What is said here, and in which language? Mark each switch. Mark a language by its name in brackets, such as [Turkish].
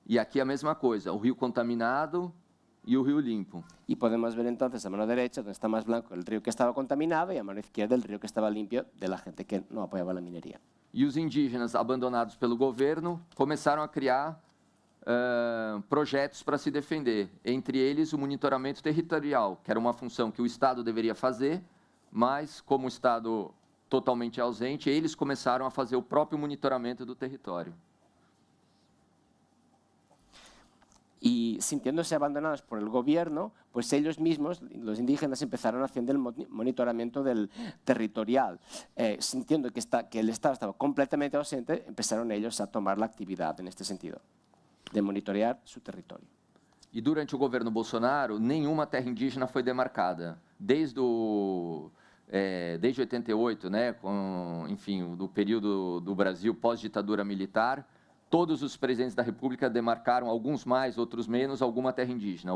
[Portuguese] E aqui a mesma coisa, o rio contaminado e o rio limpo. [Spanish] Y podemos ver entonces a mano derecha, donde está más blanco, el río que estaba contaminado, y a mano izquierda el río que estaba limpio, de la gente que no apoyaba la minería. [Portuguese] E os indígenas abandonados pelo governo começaram a criar projetos para se defender, entre eles o monitoramento territorial, que era uma função que o Estado deveria fazer, mas como o Estado totalmente ausente, eles começaram a fazer o próprio monitoramento do território. [Spanish] Y sintiéndose abandonados por el gobierno, pues ellos mismos, los indígenas, empezaron haciendo el monitoramiento del territorial. Sintiendo que el Estado estaba completamente ausente, empezaron ellos a tomar la actividad en este sentido, de monitorear su territorio. [Portuguese] E durante o governo Bolsonaro, nenhuma terra indígena foi demarcada. Desde 88, né, enfim, do período do Brasil pós-ditadura militar, todos os presidentes da República demarcaram, alguns mais, outros menos, alguma terra indígena.